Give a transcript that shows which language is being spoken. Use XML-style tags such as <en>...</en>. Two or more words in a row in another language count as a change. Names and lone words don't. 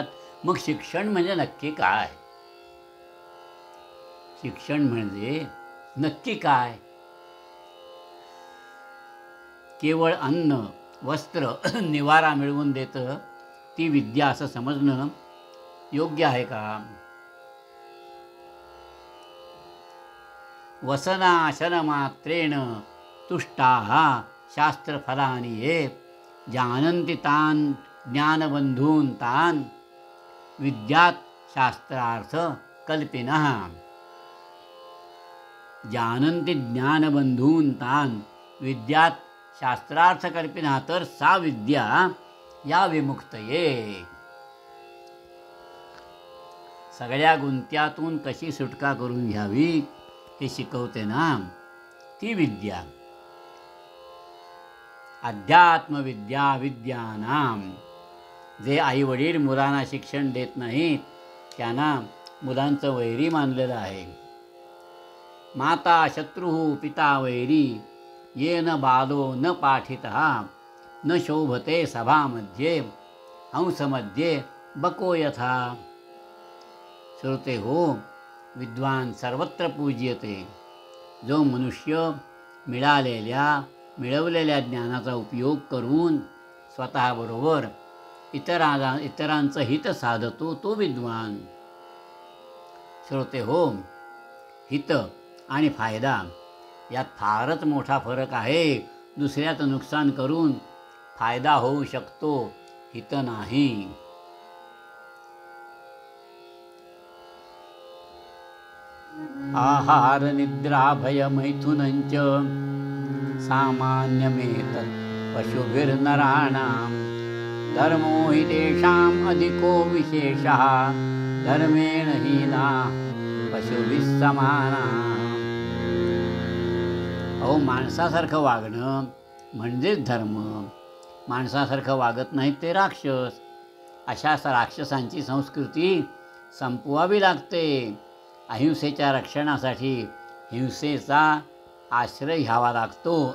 <mr>मग शिक्षण म्हणजे नक्की काय? शिक्षण म्हणजे नक्की काय? केवळ अन्न, वस्त्र, निवारा मिळवून देतं ती विद्या असं समजणं योग्य आहे का?</mr> <sa>वसनाशन मात्रेण तुष्टाः शास्त्रफलानि ये जानन्ति तान् ज्ञानबन्धून् तान् विद्यात् शास्त्रार्थ कल्पिनः. जानन्ति ज्ञानबन्धून् तान् विद्यात् शास्त्रार्थकल्पिनः.</sa> <mr>तर</mr> <sa>सा विद्या या विमुक्तये.</sa> <mr>सगळ्या गुंत्यातून कशी सुटका करून घ्यावी हे शिकवते ना ती विद्या.</mr> <sa>अध्यात्मविद्या विद्यानाम.</sa> <mr>जे आईवडील मुलांना शिक्षण देत नाहीत त्यांना मुलांचं वैरी मानलेलं आहे.</mr> <sa>माता शत्रुः पिता वैरी येन बालो न पाठितः न शोभते सभामध्ये हंसमध्ये बको यथा.</sa> <mr>श्रोते हो,</mr> <sa>विद्वान सर्वत्र पूज्यते.</sa> <mr>जो मनुष्य मिळवलेल्या ज्ञानाचा उपयोग करून स्वतःबरोबर इतरांचं हित साधतो तो विद्वान. श्रोते हो, हित आणि फायदा यात फारच मोठा फरक आहे. दुसऱ्याचं नुकसान करून फायदा होऊ शकतो, हित नाही.</mr> <sa>आहार निद्रा भय मैथुनंच सामान्यमेतत् पशुभिर्नराणां धर्मो हि तेषाम् अधिको विशेषः धर्मेण हीना पशुभिः समाना.</sa> <mr>अहो, माणसासारखं वागणं म्हणजेच धर्म. माणसासारखं वागत नाहीत ते राक्षस. अशा राक्षसांची संस्कृती संपवावी लागते. अहिंसेच्या रक्षणासाठी हिंसेचा आश्रय घ्यावा लागतो.</mr>